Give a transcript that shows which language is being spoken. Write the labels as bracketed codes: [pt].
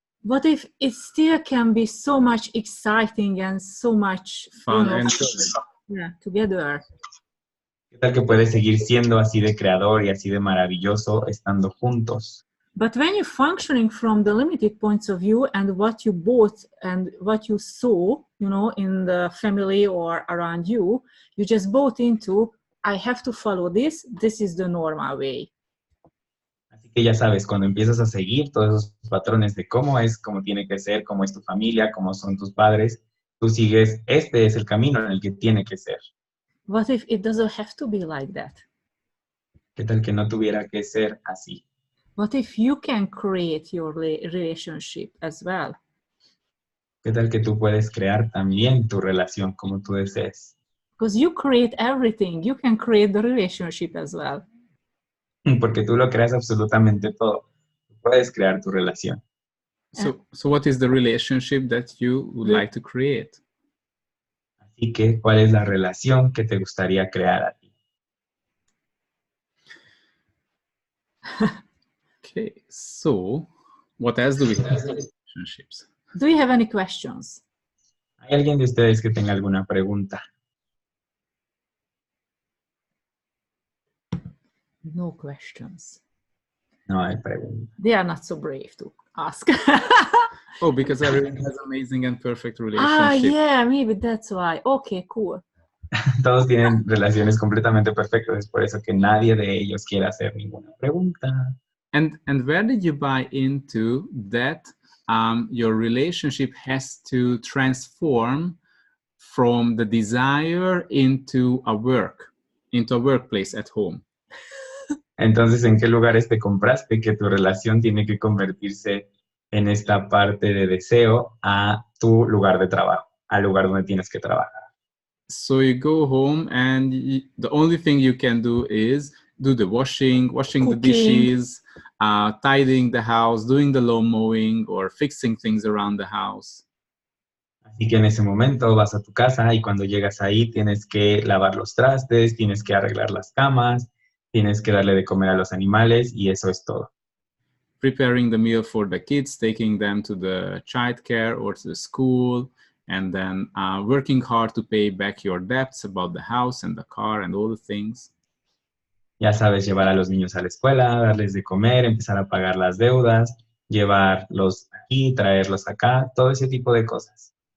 [en] What if it still can be so much exciting and so much fun, you know, and together? [es] ¿Qué tal que puedes seguir siendo así de creador y así de maravilloso estando juntos? [en] But when you're functioning from the limited points of view and what you bought and what you saw, you know, in the family or around you, you just bought into, I have to follow this is the normal way. [es] Así que ya sabes, cuando empiezas a seguir todos esos patrones de cómo es, cómo tiene que ser, cómo es tu familia, cómo son tus padres, tú sigues, este es el camino en el que tiene que ser. [en] What if it doesn't have to be like that? [es] ¿Qué tal que no tuviera que ser así? [en] What if you can create your relationship as well? [es] ¿Qué tal que tú puedes crear también tu relación como tú desees? [en] Because you create everything. You can create the relationship as well. [es] Porque tú lo creas absolutamente todo. Tú puedes crear tu relación. [en] So what is the relationship that you would like to create? [es] Así que, ¿cuál es la relación que te gustaría crear a ti? [en] Okay, so what else do we have in relationships? Do you have any questions? [es] ¿Hay alguien de ustedes que tenga alguna pregunta? [en] No questions. [es] No hay pregunta. [en] They are not so brave to ask. Oh, because everyone has amazing and perfect Ah, relationship. yeah, maybe that's why. Okay, cool. [es] Todos tienen relaciones completamente perfectas, es por eso que nadie de ellos quiere hacer ninguna pregunta. [en] And where did you buy into that your relationship has to transform from the desire into a workplace at home? [es] Entonces, ¿en qué lugares te compraste que tu relación tiene que convertirse en esta parte de deseo a tu lugar de trabajo, al lugar donde tienes que trabajar? [en] So you go home and the only thing you can do is do the washing the Cooking. dishes, tidying the house, doing the lawn mowing, or fixing things around the house. [es] Así que en ese momento vas a tu casa y cuando llegas ahí tienes que lavar los trastes, tienes que arreglar las camas, tienes que darle de comer a los animales y eso es todo. [en] Preparing the meal for the kids, taking them to the childcare or to the school, and then working hard to pay back your debts about the house and the car and all the things. [es] Ya sabes, llevar a los niños a la escuela, darles de comer, empezar a pagar las deudas, llevarlos aquí, traerlos acá, todo ese tipo de cosas.